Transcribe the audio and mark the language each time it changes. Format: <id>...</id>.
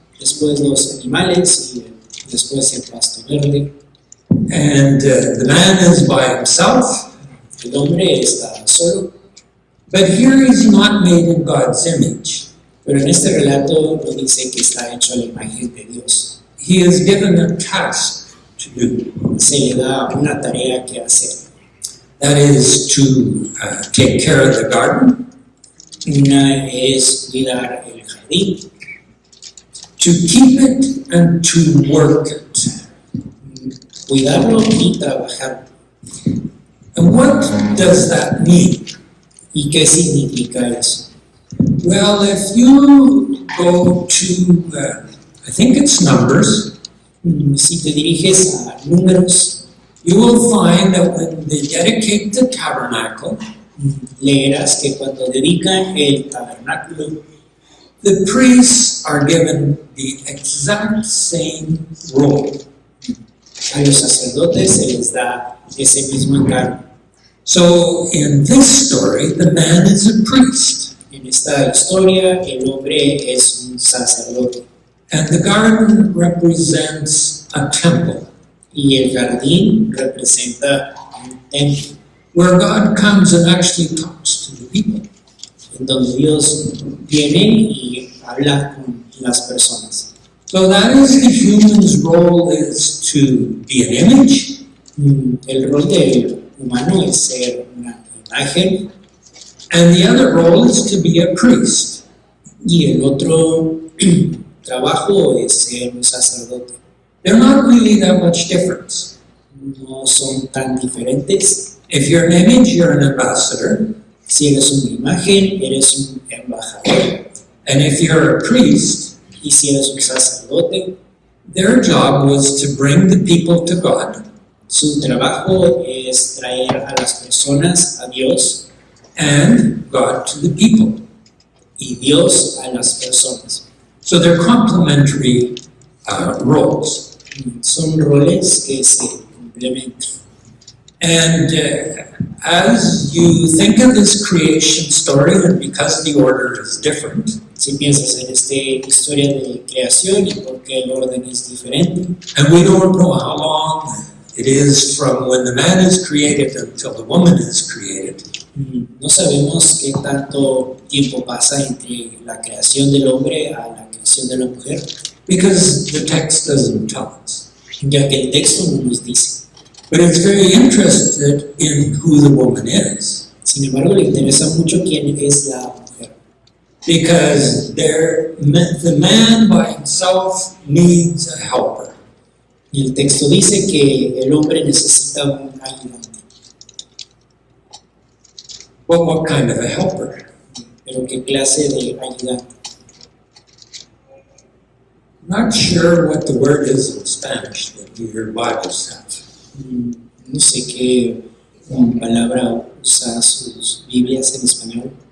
<es>después los animales y después el pasto verde.</es> <en>and the man is by himself.</en> <es>El hombre está solo,</es> <en>But here he's not made in God's image.</en> <es>pero en este relato no dice que está hecho a la imagen de Dios.</es> <en>He is given a task to do.</en> <es>Se le da una tarea que hacer.</es> <en>That is to take care of the garden,</en> <es>Una es cuidar el jardín,</es> <en>to keep it and to work it.</en> <es>cuidarlo y trabajar.</es> <en>And what does that mean?</en> <es>¿Y qué significa eso?</es> <en>Well, if you go to, I think it's Numbers,</en> <es>Si te diriges a Números,</es> <en>you will find that when they dedicate the tabernacle,</en> <es>leerás que cuando dedican el tabernáculo,</es> <en>the priests are given the exact same role.</en> <es>a los sacerdotes se les da ese mismo encargo.</es> <en>So in this story, the man is a priest,</en> <es>En esta historia, el hombre es un sacerdote</es> <en>and the garden represents a temple.</en> <es>y el jardín representa un templo,</es> <en>where God comes and actually talks to the people.</en> <es>en donde Dios viene y habla con las personas.</es> <en>So that is the human's role, is to be an image,</en> <es>El rol del humano es ser una imagen</es> <en>and the other role is to be a priest.</en> <es>y el otro trabajo es ser un sacerdote.</es> <en>They're not really that much difference.</en> <es>No son tan diferentes.</es> <en>If you're an image, you're an ambassador,</en> <es>Si eres una imagen, eres un embajador.</es> <en>and if you're a priest,</en> <es>Y si eres un sacerdote,</es> <en>their job was to bring the people to God</en> <es>su trabajo es traer a las personas a Dios</es> <en>and God to the people.</en> <es>y Dios a las personas.</es> <en>So they're complementary roles.</en> <es>Son roles que se complementan.</es> <en>And as you think of this creation story, and because the order is different,</en> <es>Si piensas en esta historia de creación y por qué el orden es diferente,</es> <en>and we don't know how long it is from when the man is created until the woman is created,</en> <es>no sabemos qué tanto tiempo pasa entre la creación del hombre a la creación de la mujer,</es> <en>because the text doesn't tell us.</en> <es>ya que el texto no nos dice.</es> <en>But it's very interested in who the woman is,</en> <es>Sin embargo, le interesa mucho quién es la mujer,</es> <en>because the man by himself needs a helper.</en> <es>y el texto dice que el hombre necesita un ayudante.</es> <en>Well, what kind of a helper?</en> <es>Pero ¿qué clase de ayudante?</es> <en>Not sure what the word is in Spanish that your Bibles have.</en> <es>No sé qué palabra usa sus Biblias en español.</es>